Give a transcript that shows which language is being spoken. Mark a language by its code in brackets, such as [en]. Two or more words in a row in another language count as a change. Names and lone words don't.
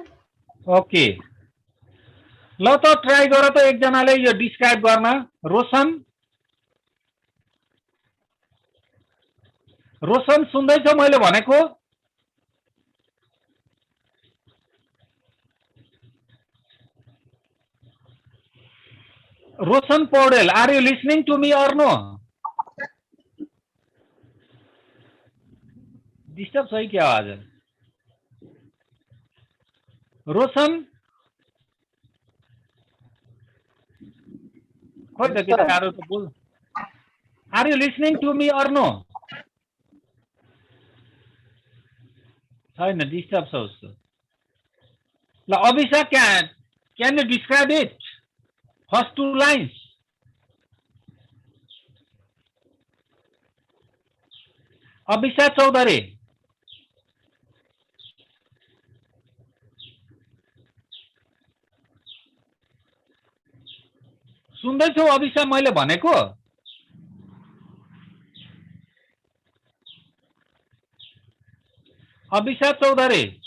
[ne] ओके ल त ट्राई गर त एकजनाले यो डिस्क्राइब गर्न रोशन सुन्दैछ मैले भनेको [en] Roshan Paudel are you listening to me or no [ne] डिस्टर्ब छ क्या आवाज रोशन खोइ त केटाहरु त बोल [en] are you listening to me or no [ne] छैन डिस्टर्ब छ उसको ल अभिषेक [en] can you describe it First 2 lines. [ne] Abhishek Chaudhary. सुन्दैछौ अभिषेक मैले भनेको अभिषेक चौधरी